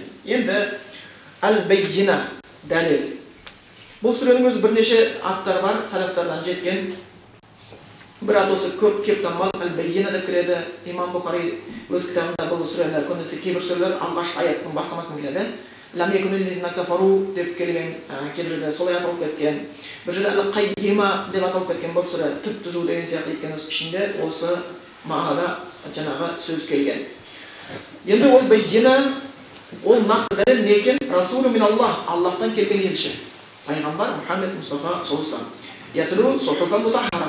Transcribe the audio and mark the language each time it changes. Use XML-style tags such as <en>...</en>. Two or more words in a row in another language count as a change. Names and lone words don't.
<kk>Енді әл-баййина дәлел. Бұл сүренің өзі бірнеше аттары бар, салафтардан жеткен. Бір ат осы көп кеп танымал әл-баййина деп келеді. Имам Бұхари өз кітабында бұл сүрелер көбінесе кейбір сүрелер алғашқы аяттың бастамасын келеді.</kk> <ar>لم يكن الذين كفروا</ar> <kk>деп келген, кейбірде солай аталып кеткен. Бір жерде әл-қаййима деп аталып кеткен бұл сүре түп түзу деген сияқты екен ішінде осы мағынада жаңағы сөз келген. Енді ол баййина, ол нақты дәлел не екен?</kk> <ar>رسول من الله,</ar> <kk>Аллахтан келген елші. Пайғамбар Мұхаммед Мұстафа</kk> <ar>صلى الله يتلو صحفا مطهرة.</ar>